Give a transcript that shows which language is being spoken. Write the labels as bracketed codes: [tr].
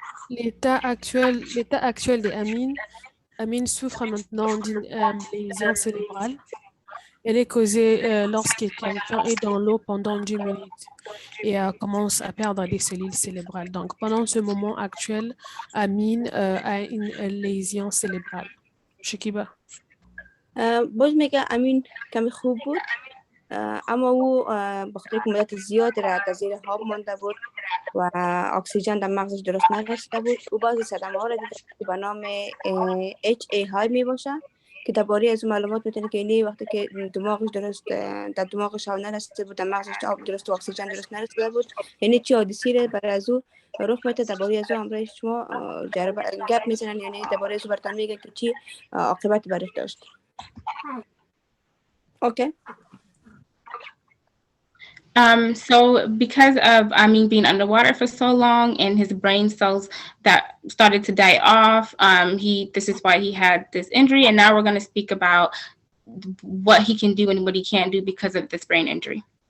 [fr] L'état actuel de Aamiin souffre maintenant d'une lésion cérébrale. Elle est causée lorsque quelqu'un est dans l'eau pendant 10 minutes et commence à perdre des cellules cérébrales. Donc, pendant ce moment actuel, Aamiin a une lésion cérébrale. [fa] Shakiba. باز میگه امین کمی خوب بود، اما او بخاطر که مدت زیاد را در زیر آب مانده بود و اکسیژن در مغزش درست نرسیده بود، او بعضی صدمه ها را دیده که به نام HAI می باشه که درباره از معلومات میتونه که اینی وقتی که دماغش درست در دماغش آب نرسیده بود، در مغزش آب درست و اکسیژن درست نرسیده بود، یعنی چی حادثی را برای از او رخ میده. درباره از او همراه شما گپ میزنن، یعنی درباره از او براتون میگه که چی عاقبت برش داشت. Okay. [en] So because of Aamiin being underwater for so long and his brain cells that started to die off, this is why he had this injury. And now we're going to speak about what he can do and what he can't do because of this brain injury.